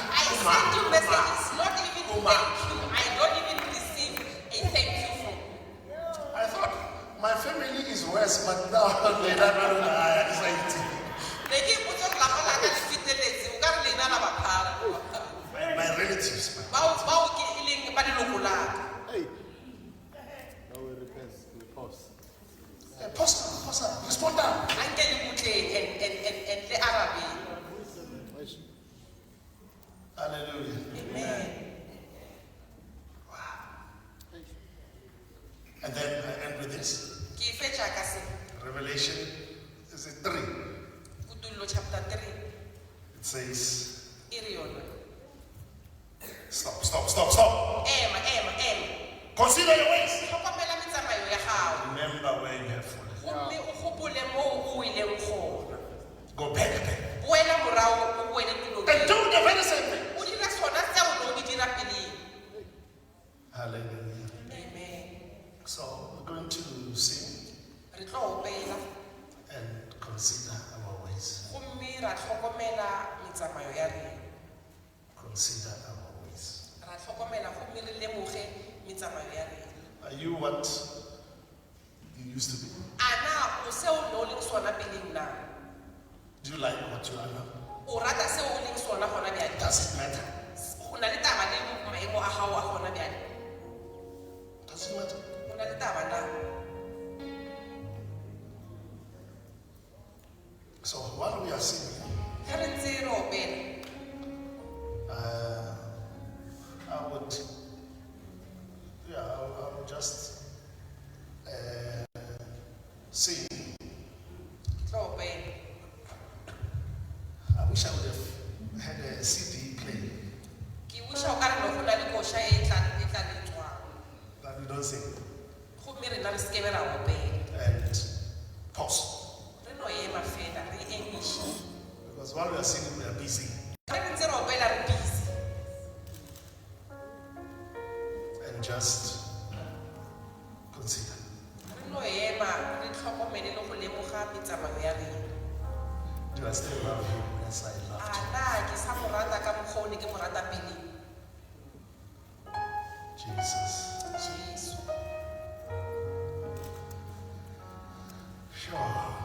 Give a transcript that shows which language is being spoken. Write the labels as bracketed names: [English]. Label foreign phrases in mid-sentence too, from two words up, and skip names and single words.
[English] I send you messages, not even thank you. I don't even receive a thank you from. I thought my family is worse, but now they don't know anxiety. [Northern Sotho] Ne ke ipotsa gore lapa la ka le feteletse, o ka re lena la ba phara. [English] My relatives, man. [Northern Sotho] Bao ke e leng ba leloko la ka. [English] Hey. Now we repent. We pause. Pastor, respond now. [Northern Sotho] Anke le butle and le arabe. [English] Hallelujah. Amen. And then I end with this. [Northern Sotho] Ke fetša ka se. [English] Revelation, is it 3? [Northern Sotho] Kutullo chapter 3. [English] It says, [Northern Sotho] E re yona. [English] stop. [Northern Sotho] Ema. [English] Consider your ways. [Northern Sotho] Tlhokomela metsamao ya gago. [English] Remember where you have fallen. [Northern Sotho] Gomme o gopole moo o ileng gona. [English] Go back. [Northern Sotho] Boela morao o boele tulong. [English] And do the very same thing. [Northern Sotho] O dira sona [English] Hallelujah. Amen. So we're going to sing [Northern Sotho] Re tlo opela [English] and consider our ways. [Northern Sotho] gomme ra tlhokomela metsamayo ya rena. [English] Consider our ways. [Northern Sotho] Ra tlhokomela gomme re lemoge metsamayo ya rena. [English] Are you what you used to be? [Northern Sotho] Ana o se o ne o leng sona peleng na? [English] Do you like what you are now? [Northern Sotho] O rata se o leng sona gona bjale? [English] Does it matter? [Northern Sotho] Go na le taba le maemo a gago a gona bjale? [English] Does it matter? [Northern Sotho] Go na le taba na? [English] So while we are singing, [Northern Sotho] Ge re ntse re opela, [English] I would just sing. [Northern Sotho] tlo opela. [English] I wish I would have had a CD play, [Northern Sotho] Ke wish-a o ka re no go na le koša e tla letswang. [English] but we don't sing. [Northern Sotho] Gomme rena re sekebe ra opela. [English] And pause. [Northern Sotho] Re no ema fela, re emiše. [English] Because while we are singing, we are busy. [Northern Sotho] Ge re ntse re opela re busy. [English] And just consider. [Northern Sotho] Re no ema, re tlhokomele le go lemoga metsamayo ya rena. [English] Do I still love you as I loved you? [Northern Sotho] Ana ke sa mo rata ka mokgwa o ne ke mo rata pele. [English] Jesus. [Northern Sotho] Jesu. [English] Sure.